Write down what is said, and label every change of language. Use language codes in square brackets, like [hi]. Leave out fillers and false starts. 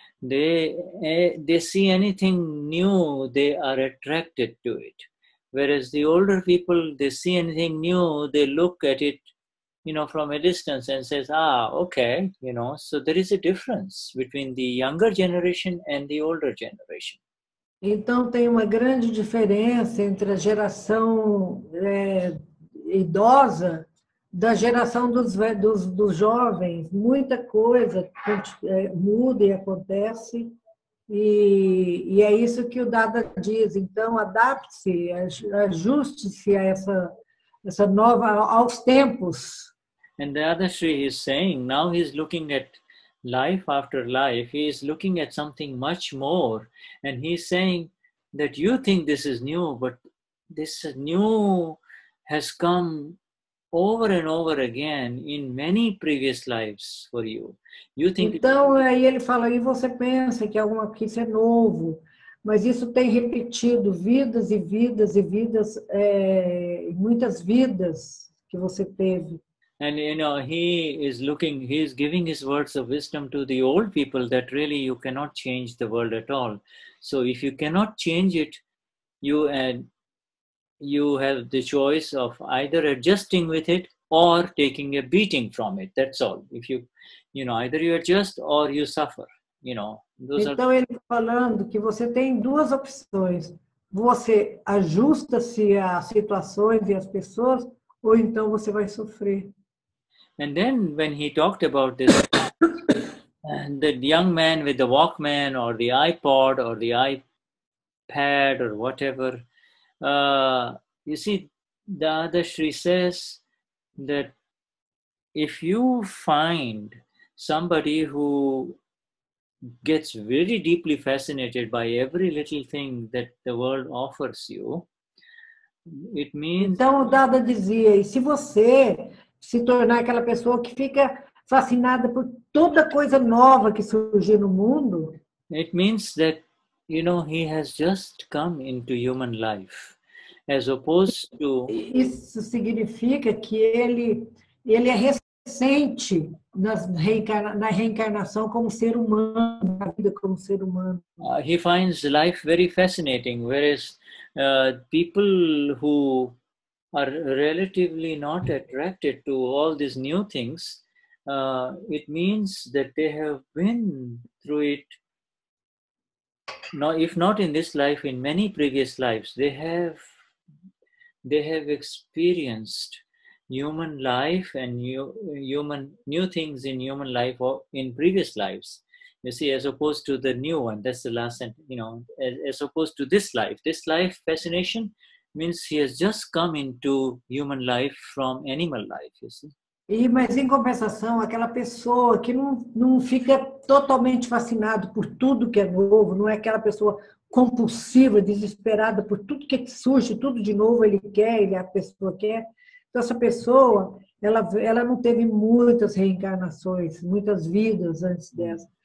[en] they see anything new, they are attracted to it. Whereas the older people, they see anything new, they look at it, from a distance and says, okay, so there is a difference between the younger generation and the older generation. [pt] Então, tem uma grande diferença entre a geração idosa da geração dos jovens. Muita coisa muda e acontece, e é isso que o Dada diz. Então, adapte-se, ajuste-se a essa nova, aos tempos. [en] And the Dadashri is saying, now he's looking at life after life, he is looking at something much more, and he's saying that you think this is new, but this new has come over and over again in many previous lives for you. You think. [pt] Então, aí ele fala, e você pensa que isso é novo, mas isso tem repetido vidas e vidas e vidas, muitas vidas que você teve. [en] And he is giving his words of wisdom to the old people that really you cannot change the world at all. So if you cannot change it, you have the choice of either adjusting with it or taking a beating from it. That's all. If either you adjust or you suffer. [pt] Então ele está falando que você tem duas opções. Você ajusta-se às situações e às pessoas, ou então você vai sofrer. [en] And then when he talked about this, the young man with the Walkman or the iPod or the iPad or whatever, you see, the Dadashri says that if you find somebody who gets very deeply fascinated by every little thing that the world offers you, it means... [pt] Então o Dada dizia, e se você se tornar aquela pessoa que fica fascinada por toda coisa nova que surgir no mundo, [en] it means that he has just come into human life, as opposed to... [pt] Isso significa que ele é recente na reencarnação como ser humano, na vida como ser humano. [en] He finds life very fascinating, whereas people who are relatively not attracted to all these new things, it means that they have been through it. Now, if not in this life, in many previous lives, they have experienced human life and new things in human life or in previous lives. You see, as opposed to the new one. That's the last sentence. As opposed to this life fascination means he has just come into human life from animal life. You see. [pt] Mas em compensação, aquela pessoa que não fica totalmente fascinado por tudo que é novo, não é aquela pessoa compulsiva, desesperada por tudo que surge, tudo de novo a pessoa quer. Então, essa pessoa, ela não teve muitas reencarnações, muitas vidas antes dessa.